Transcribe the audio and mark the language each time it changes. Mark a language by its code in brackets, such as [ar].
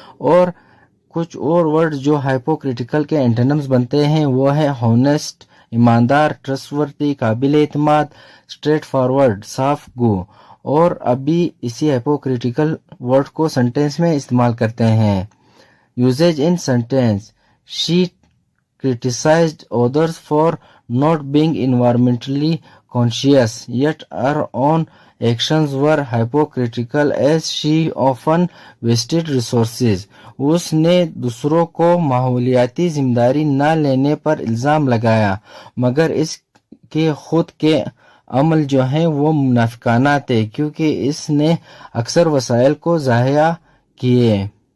[hi] और कुछ और वर्ड जो हाइपोक्रिटिकल के एंटोनिम्स बनते हैं वो है हॉनेस्ट, ईमानदार, ट्रस्टवर्दी, काबिल एतमाद, स्ट्रेट फॉरवर्ड, साफ गो। और अभी इसी हाइपोक्रिटिकल वर्ड को सेंटेंस में इस्तेमाल करते हैं। [en] Uses in sentence, she criticized others for not being environmentally conscious, yet her own actions were hypocritical as she often wasted resources. [hi] उसने दूसरों को माहौलियाती जिम्मेदारी न लेने पर इल्ज़ाम लगाया मगर इसके खुद के अमल जो हैं वो मुनाफिकाना थे क्योंकि इसने अक्सर वसाइल को ज़ाया किए।